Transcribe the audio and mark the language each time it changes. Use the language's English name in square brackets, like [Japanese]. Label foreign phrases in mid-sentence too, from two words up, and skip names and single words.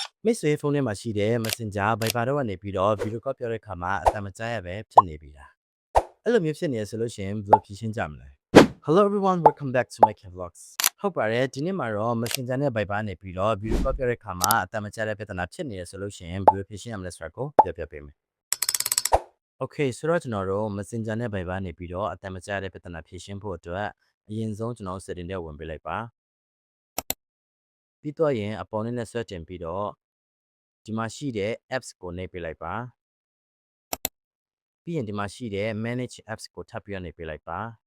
[Burmese] မိတ်ဆွေဖုန်းထဲမှာရှိတဲ့ Messenger Viber တော့ကနေပြီးတော့ [English] video call [Burmese] ပြောတဲ့ခါမှာအတမကြားရပဲဖြစ်နေပြီလားအဲ့လိုမျိုးဖြစ်နေရဆိုလို့ရှိရင်ဘယ်လိုဖြေရှင်း ကြမလဲ [English] Hello everyone welcome back to my vlogs [Burmese] ဟုတ်ပါတယ်ဒီနေ့မှာတော့ Messenger နဲ့ Viber နေပြီးတော့ [English] video call [Burmese] ပြောတဲ့ခါ မှာအတမကြားတဲ့ပြဿနာဖြစ်နေရဆိုလို့ရှိရင်ဘယ်လိုဖြေရှင်းရမလဲဆိုတာကိုပြောပြပေးမယ် Okay ဆိုတော့ကျွန်တော်တို့ Messenger နဲ့ Viber နေပြီးတော့အတမကြားတဲ့ပြဿနာဖြေရှင်းဖို့အတွက်အရင်ဆုံးကျွန်တော် setting တွေဝင်ပေးလိုက်ပါပြီးတော့ရင်အပေါ်နဲ့ဆွဲတင်ပြီးတော့ဒီမှာရှိတဲ့ apps ကိုနှိပ်ပေးလိုက်ပါပြီးရင်ဒီမှာရှိတဲ့ [English] manage apps [Burmese] ကိုထပ်ပြီးတော့နှိပ်ပေးလိုက်ပါ